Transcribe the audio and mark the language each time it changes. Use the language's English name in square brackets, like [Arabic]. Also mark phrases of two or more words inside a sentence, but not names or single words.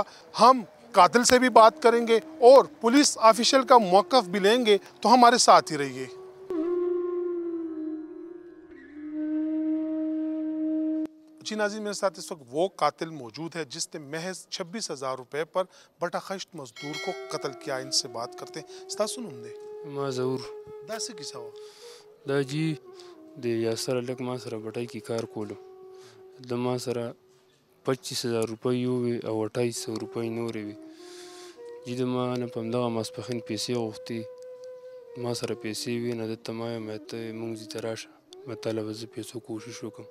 [Urdu] ہم قاتل سے بھی بات کریں گے اور پولیس آفیشل کا موقف بھی لیں گے، تو ہمارے ساتھ ہی رہیے. جی ناظرین، میرے ساتھ اس وقت وہ قاتل موجود ہے جس نے محض 26,000 روپے پر بٹاخشت مزدور کو قتل کیا. ان سے بات کرتے ہیں. [Pashto] ستاسو نوم دی؟ ما ظهور. دا څه کیسه وه؟ دا جي د یاسر هلک ما سره بټۍ کې کار کولو، د ما سره 25,000 روپۍ وې او 2800 روپۍ نورې وې. جي د ما نه په همدغه ماسپښین پیسې غوښتې، ما سره پیسې وې نه ده ته ما وایم ته مونږ ځي ته راشه، ما تاله به زه پیسو کوشش وکړم.